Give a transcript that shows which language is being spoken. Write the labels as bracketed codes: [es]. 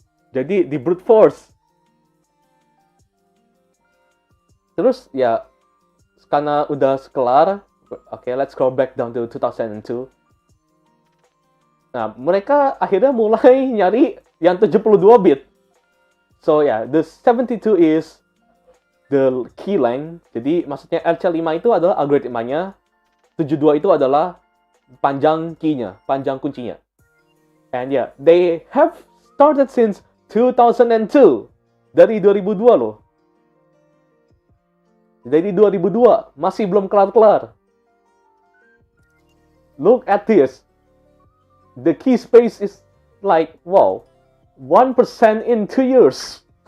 [id] Jadi di brute force. Terus ya karena udah kelar, oke, [en] let's go back down to 2002. [id] Nah, mereka akhirnya mulai nyari yang 72 bit. [en] So yeah, the 72 is the key length. [id] Jadi maksudnya RC5 itu adalah algoritmanya, 72 itu adalah panjang key-nya, panjang kuncinya. [en] And yeah, they have started since 2002. [id] Dari 2002 loh. Dari 2002, masih belum kelar-kelar. [en] Look at this. The key space is like, wow, 1% in 2 years.